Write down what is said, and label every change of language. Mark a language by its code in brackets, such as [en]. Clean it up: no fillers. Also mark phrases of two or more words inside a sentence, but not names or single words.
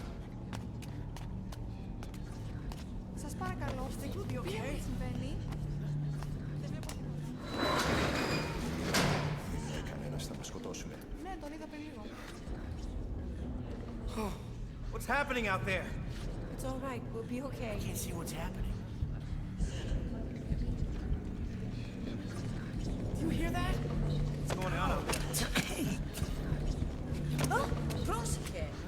[el] Σας παρακαλώ, τι συμβαίνει? Κανένας θα μας σκοτώσουνε. Ναι, τον είδα πριν λίγο. [en] What's happening out there? It's all right. We'll be okay. Can't see what's happening. Do you hear that? What's going on out there? [el] Oh, πρόσεχε.